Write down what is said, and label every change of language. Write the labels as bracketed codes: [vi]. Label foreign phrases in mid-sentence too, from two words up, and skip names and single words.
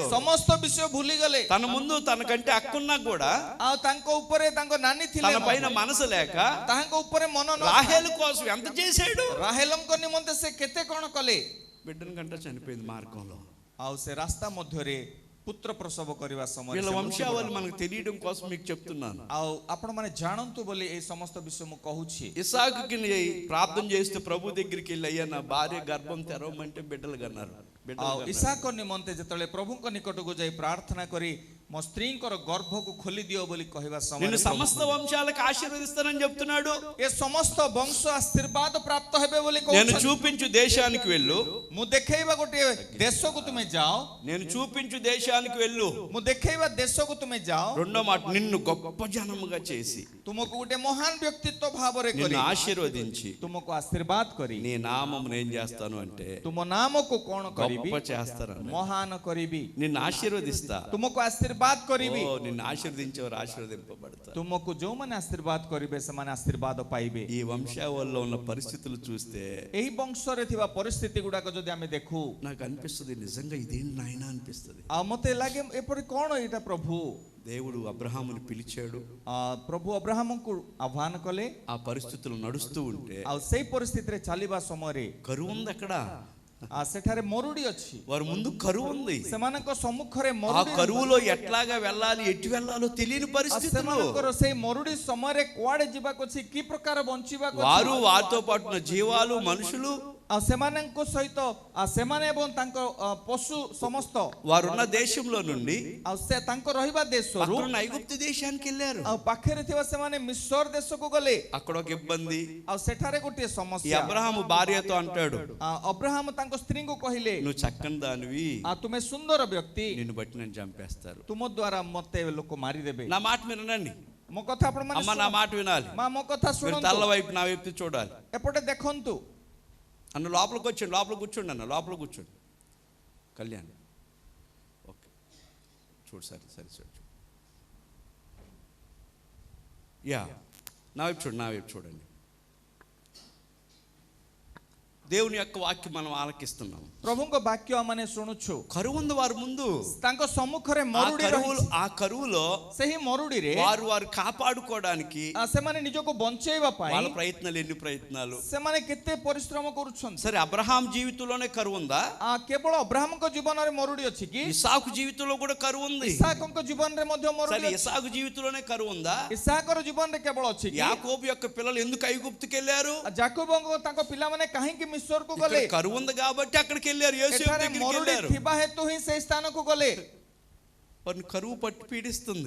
[or] ସମସ୍ତ ବିଷୟ ଭୁଲିଗଲେ. [te] తన ముందు తనకంటే అక్కున్నా కూడా [or] ଆଉ ତାଙ୍କ ଉପରେ ତାଙ୍କ ନାନୀ ଥିଲେ, [te] తన పైన మనసు లేక [or] ତାହାଙ୍କ ଉପରେ ମନ ନ, [te] రాహేల్ కోసం ఎంత చేశాడు. [or] ରାହେଲଙ୍କ ନିମନ୍ତେ ସେ କେତେ କଣ କଲେ. [te] బిడ్డను కంటే చనిపోయింది మార్గంలో. [or] ଆଉ ସେ ରାସ୍ତା ମଧ୍ୟରେ ପୁତ୍ର ପ୍ରସବ କରିବା ସମୟରେ [te] వీళ్ళ [or] ସେ [te] వంశావళి మనకు తెలియడం కోసం మీకు చెప్తున్నాను. [or] ଆଉ ଆପଣ ମାନେ ଜାଣନ୍ତୁ ବୋଲି এই ସମସ୍ତ ବିଷୟ ମୁଁ କହୁଛି. [te] ఇసాకుకి ప్రార్థన చేస్తే ప్రభు దగ్గరికి వెళ్ళి, అయ్యా నా భార్య గర్భం తెరవమంటే బిడ్డలు కన్నారు. [or] ଆଉ ଇସାକ ନିମନ୍ତେ ଯେତେବେଳେ ପ୍ରଭୁଙ୍କ ନିକଟକୁ ଯାଇ ପ୍ରାର୍ଥନା କରି ମୋ ସ୍ତ୍ରୀଙ୍କର ଗର୍ଭକୁ ଖୋଲି ଦିଅ ବୋଲି କହିବା [te] నిన్ను [or] ସମୟରେ [te] సమస్త వంశాలకు ఆశీర్వదిస్తానని చెప్తున్నాడు. [or] ଏ ସମସ୍ତ ବଂଶ ଆଶୀର୍ବାଦ ପ୍ରାପ୍ତ ହେବେ ବୋଲି [te] నేను [or] କହୁଛି. [te] చూపించు దేశానికి వెళ్ళు, [or] ମୁଁ ଦେଖେଇବା ଗୋଟିଏ ଦେଶକୁ ତୁମେ ଯାଅ, [te] నేను చూపించు దేశానికి వెళ్ళు. [or] ମୁଁ ଦେଖେଇବା ଦେଶକୁ ତୁମେ ଯାଅ, [te] రెండో మాట, నిన్ను గొప్ప జనముగా చేసి [or] ତୁମକୁ ଗୋଟେ ମହାନ ବ୍ୟକ୍ତିତ୍ୱ ଭାବରେ କରି, [te] నిన్ను ఆశీర్వదించి [or] ତୁମକୁ ଆଶୀର୍ବାଦ କରି, [te] నీ నామమును ఏం చేస్తాను అంటే [or] ତୁମ ନାମକୁ କଣ କରିବି, [te] గొప్ప చేస్తాను, [or] ମହାନ କରିବି, [te] నిన్ను ఆశీర్వదిస్తా. [or] ତୁମକୁ ଆଶୀର୍ବାଦ କରିବି. [te] ఓ, నిన్ను ఆశీర్వదించేవారు ఆశీర్వదింపబడతారు. [or] ତୁମକୁ ଯୋଉମାନେ ଆଶୀର୍ବାଦ କରିବେ ସେମାନେ ଆଶୀର୍ବାଦ ପାଇବେ. [te] ఈ వంశావళిలో ఉన్న పరిస్థితులు చూస్తే [or] ଏହି ବଂଶରେ ଥିବା ପରିସ୍ଥିତି ଗୁଡାକ ଯଦି ଆମେ ଦେଖୁ, [te] నాకు అనిపిస్తుంది, నిజంగా ఇదేంటి నాయన అనిపిస్తుంది. [or] ଆଉ ମତେ ଲାଗେ ଏପରି କଣ ଏଇଟା ପ୍ରଭୁ. [te] దేవుడు అబ్రహాముని పిలిచాడు, [or] ପ୍ରଭୁ ଅବ୍ରାହ୍ମଙ୍କୁ ଆହ୍ୱାନ କଲେ, [te] ఆ పరిస్థితులు నడుస్తూ ఉంటే [or] ଆଉ ସେଇ ପରିସ୍ଥିତିରେ ଚାଲିବା ସମୟରେ [te] కరువు ఉంది అక్కడ. [or] ସେଠାରେ ମରୁଡି ଅଛି, [te] వారి ముందు కరువు ఉంది. [or] ସେମାନଙ୍କ ସମ୍ମୁଖରେ [te] ఆ [or] ମରୁଡି, [te] కరువులో ఎట్లాగా వెళ్ళాలి, ఎటు వెళ్ళాలో తెలియని పరిస్థితులు. [or] ସେମାନଙ୍କର ସେଇ ମରୁଡି ସମୟରେ କୁଆଡେ ଯିବାକୁ ଅଛି, କି ପ୍ରକାର ବଞ୍ଚିବାକୁ [te] వారు [or] ଅଛି, [te] వారితో పాటు ఉన్న జీవాలు మనుషులు [or] ଆଉ ସେମାନଙ୍କ ସହିତ ସେମାନେ ଏବଂ ତାଙ୍କ ପଶୁ ସମସ୍ତ [te] వారున్న దేశంలో నుండి [or] ଆଉ ସେ ତାଙ୍କ ରହିବା ଦେଶରୁ [te] అక్కడున్న ఐగుప్తు దేశానికి వెళ్ళారు. [or] ଆଉ ପାଖରେ ଥିବା ସେମାନେ ମିଶ୍ର ଦେଶକୁ ଗଲେ. [te] అక్కడ ఒక ఇబ్బంది. [or] ଆଉ ସେଠାରେ ଗୋଟିଏ [te] ఈ [or] ସମସ୍ୟା. [te] అబ్రహాము భార్యతో అంటాడు, [or] ଅବ୍ରାହମ ତାଙ୍କ ସ୍ତ୍ରୀଙ୍କୁ କହିଲେ, [te] నువ్వు చక్కని దానివి, [or] ତୁମେ ସୁନ୍ଦର ବ୍ୟକ୍ତି, [te] నిన్ను బట్టి నేను చంపేస్తారు. [or] ତୁମ ଦ୍ୱାରା ମତେ ଲୋକ ମାରିଦେବେ. [te] నా మాట వినండి [or] ମୋ କଥା ଆପଣ ମାନେ [te] అమ్మ, నా మాట వినాలి. [or] ମା ମୋ କଥା [te] మీరు [or] ଶୁଣନ୍ତୁ, [te] తల్ల వైపు నా వైపు చూడాలి. [or] ଏପଟେ ଦେଖନ୍ତୁ. [te] అన్న లోపలికి వచ్చాడు, లోపల కూర్చోండి అన్న, లోపల కూర్చోండి. కళ్యాణ్ ఓకే, చూడు, సరే సరే చూడు. యా, నా వైపు చూడండి, నా వైపు చూడండి. దేవుని యొక్క వాక్యం మనం ఆలకిస్తున్నాం. [or] ପ୍ରଭୁଙ୍କ ବାକ୍ୟ ଆମେ ଶୁଣୁଛୁ. [te] కరువు ఉంది వారి ముందు. [or] ତାଙ୍କ ସମ୍ମୁଖରେ ମରୁଡି ରହିଛି. [te] ఆ కరువులో [or] ସେହି ମରୁଡିରେ [te] వారు కాపాడుకోవడానికి [or] ସେମାନେ ନିଜକୁ ବଞ୍ଚେଇବା ପାଇଁ [te] వాళ్ళ ప్రయత్నాలు, ఎన్ని ప్రయత్నాలు. [or] ସେମାନେ କେତେ ପରିଶ୍ରମ କରୁଛନ୍ତି. [te] సరే, అబ్రహాం జీవితంలోనే కరువు ఉందా? [or] କେବଳ ଅବ୍ରାହମଙ୍କ ଜୀବନରେ ମରୁଡି ଅଛି କି? [te] ఇసాకు జీవితంలో కూడా కరువు ఉంది. [or] ଇସାକଙ୍କ ଜୀବନରେ ମଧ୍ୟ ମରୁଡି [te] సరే, [or] ଅଛି. [te] ఇసాకు జీవితంలోనే కరువు ఉందా? [or] ଇସାକର ଜୀବନରେ କେବଳ ଅଛି କି? [te] యాకోబు యొక్క పిల్లలు ఎందుకు ఐగుప్తుకి వెళ్ళారు? [or] ଯାକୋବଙ୍କ ତାଙ୍କ ପିଲାମାନେ କାହିଁକି ମିଶ୍ରକୁ ଗଲେ? [te] కరువు ఉంది కాబట్టి అక్కడికి వెళ్ళారు, యోసేపు [or] ଏଠାରେ [te] దగ్గరికి [or] ମରୁଡି [te] వెళ్ళారు. [or] ଥିବା ହେତୁ ହିଁ ସେହି ସ୍ଥାନକୁ ଗଲେ. [te] వారిని కరువు పట్టి పీడిస్తుంది,